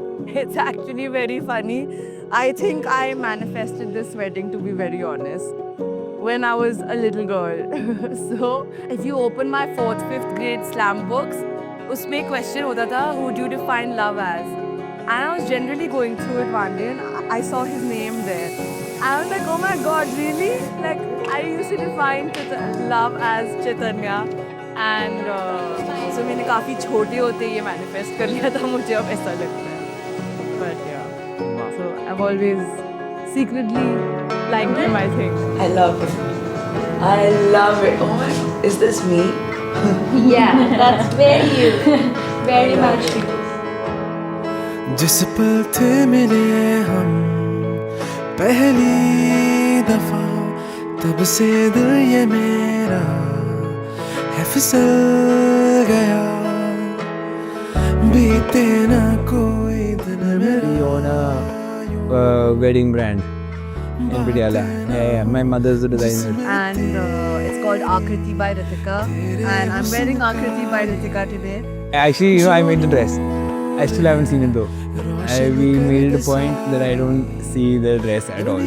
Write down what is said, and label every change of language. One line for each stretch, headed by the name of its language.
English: It's actually very funny. I think I manifested this wedding, to be very honest, when I was a little girl. So, if you open my 4th, 5th grade slam books,
Hindi: उसमें
English: question
Hindi: होता था,
English: who do you define love as? And I was generally going through it one day and I saw his name there. And I was like, oh my god, really? Like, I used to define love as Chaitanya. And so
Hindi: मैंने काफ़ी छोटे होते ये manifest कर लिया था, मुझे अब ऐसा लगता है.
English: But yeah, so I've always secretly liked him, I think. I love it. I love it. Oh my god. Is this me? Yeah, that's very you. Very much you.
Hindi: जिस पल थे मिले हम पहली दफा, तब से दिल ये मेरा है फिसल गया, बीते ना कोई दिन मेरा.
English: We own a wedding brand in Patiala. Yeah, my mother's the designer. And it's called Akriti by Ritika. And I'm wearing Akriti by Ritika today. Actually, I made the dress. I still haven't seen it though. We made it a point that I don't see the dress at all.